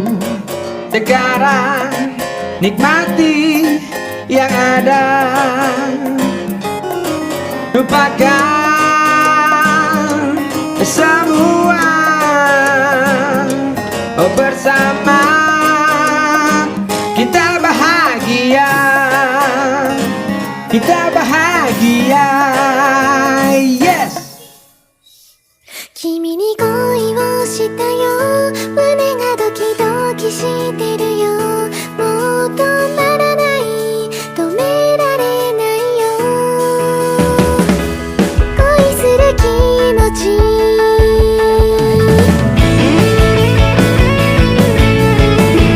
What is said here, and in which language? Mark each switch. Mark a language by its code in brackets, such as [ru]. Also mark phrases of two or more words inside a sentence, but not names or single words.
[id] Sekarang nikmati yang ada, lupakan semua. Oh, bersama kita bahagia, kita bahagia, yes. [ja] 君に恋をしたよ、胸がドキドキしてるよ、もう止まらない、止められないよ、恋する気持ち